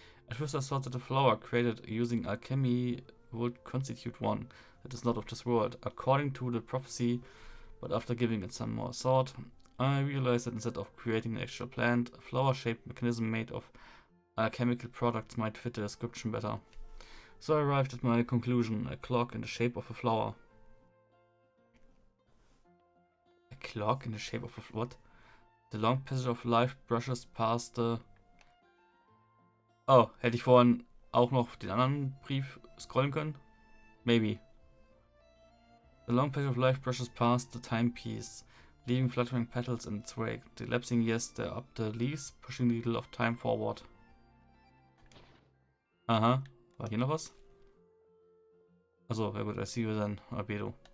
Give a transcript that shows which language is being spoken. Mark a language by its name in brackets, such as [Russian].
[English] At first I thought that the flower created using alchemy would constitute one that is not of this world, according to the prophecy, but after giving it some more thought, I realized that instead of creating an actual plant, a flower-shaped mechanism made of alchemical products might fit the description better. So I arrived at my conclusion, a clock in the shape of a flower. A clock in the shape of a what? The long passage of life brushes past the... [German] Oh, hätte ich vorhin auch noch den anderen Brief scrollen können? [English] Maybe. The long passage of life brushes past the timepiece, leaving fluttering petals in its wake. The lapsing years stare up the leaves, pushing the needle of time forward. [German] Aha. War hier noch was? Achso, ja gut, [English] I see you then, [German] Albedo.